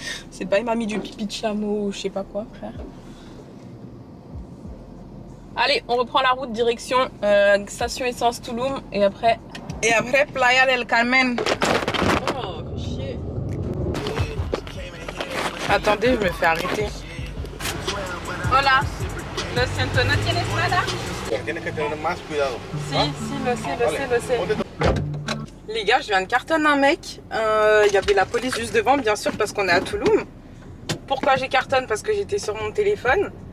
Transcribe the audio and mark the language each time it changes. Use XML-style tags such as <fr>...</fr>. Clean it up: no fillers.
<fr>C'est pas, il m'a mis du pipi de chameau ou je sais pas quoi, frère. Allez, on reprend la route direction station essence Touloum et après Playa del Carmen. Oh, chier. Attendez, je me fais arrêter.</fr> <es>Hola, lo siento, ¿no tienes nada? Tienes que tener más cuidado. Si, lo sais.</es> <fr>Les gars, je viens de cartonner un mec. Il y avait la police juste devant, bien sûr, parce qu'on est à Touloum. Pourquoi j'ai cartonne? Parce que j'étais sur mon téléphone.</fr>